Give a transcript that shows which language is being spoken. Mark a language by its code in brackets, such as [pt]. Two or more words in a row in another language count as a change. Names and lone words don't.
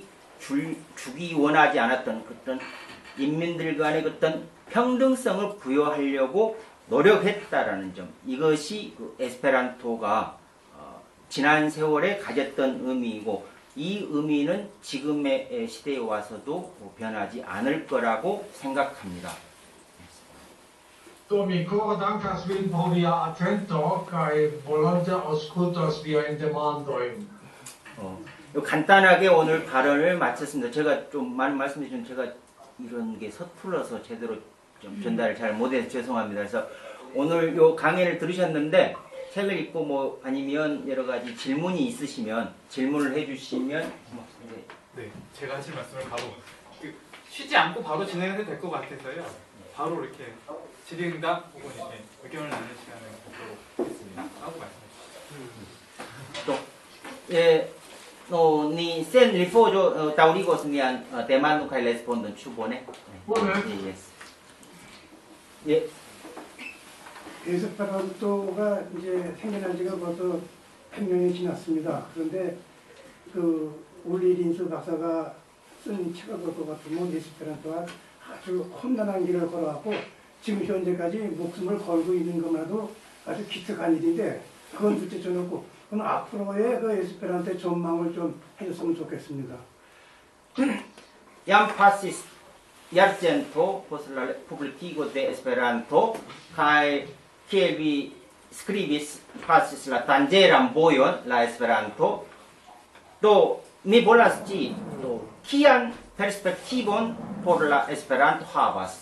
[ko] 주기 원하지 않았던 어떤 인민들 간의 어떤 평등성을 부여하려고 노력했다라는 점, 이것이 그 에스페란토가 지난 세월에 가졌던 의미이고, 이 의미는 지금의 시대에 와서도 변하지 않을 거라고 생각합니다. [eo] Do mi kore dankas vin pro via atento kaj volonte aŭskultos viajn demandojn. [ko] 간단하게 오늘 발언을 마쳤습니다. 제가 좀 많은 말씀해 주신 제가 이런 게 서툴러서 제대로 좀 전달을 잘 못해서 죄송합니다. 그래서 오늘 요 강의를 들으셨는데 책을 읽고 뭐 아니면 여러 가지 질문이 있으시면 질문을 해주시면 네, 제가 하실 말씀을 바로 쉬지 않고 바로 진행해도 될 것 같아서요. 바로 이렇게 질의응답 혹은 이렇게 의견을 나누는 시간을 갖도록 하겠습니다. 하고 말씀해 주시죠. 예, [eo] ni sen rifojo taurigos nian demando kaj respondon ĉu bone? Yes. [ko] 예. 에스페란토가 이제 생겨난 지가 벌써 100년이 지났습니다. 그런데 그 올리린스 박사가 쓴 책을 볼 것 같으면 에스페란토가 아주 험난한 길을 걸어왔고 지금 현재까지 목숨을 걸고 있는 것만도 아주 기특한 일인데 그건 둘째 쳐놓고 그럼 앞으로의 그 에스페란토의 전망을 좀 해줬으면 좋겠습니다. [eo] Jam pasis jarcento post la publikigo de Esperanto kaj kiel vi skribis pasis la danĝeran vojon la Esperanto. Do mi volas scii do kian perspektivon por la Esperanto havas?